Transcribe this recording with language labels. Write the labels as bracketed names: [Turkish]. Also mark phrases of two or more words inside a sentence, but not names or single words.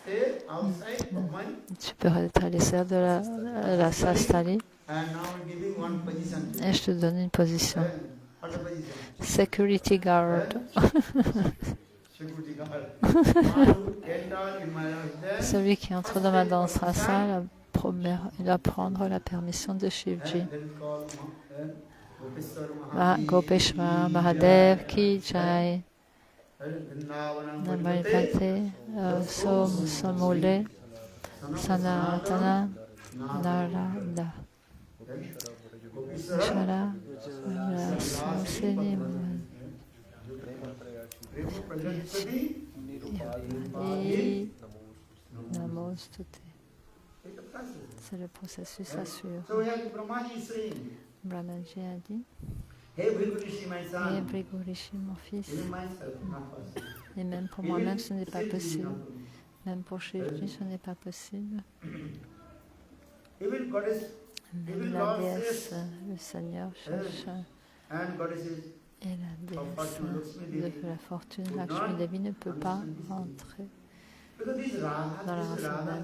[French] Tu peux être à l'extérieur de la sastali et je te donne une position. [English] Security guard. [French] Celui qui entre dans ma danse rasa, il va prendre la permission de Shivji. [Hindi] Gopeshwar Mahadev ki jai. [Sanskrit] Namalpate Somule Sanatana Narada. Shara Rasasini Namostute. [French] C'est le processus à suivre. Brahmaji a dit, Hé Brigorishi, mon fils, et même pour moi-même ce n'est pas possible. Même pour Shivji ce n'est pas possible. Même la déesse, le Seigneur cherche, et la déesse de la fortune, Lakshmi Devi, ne peut pas entrer dans la Rasadan.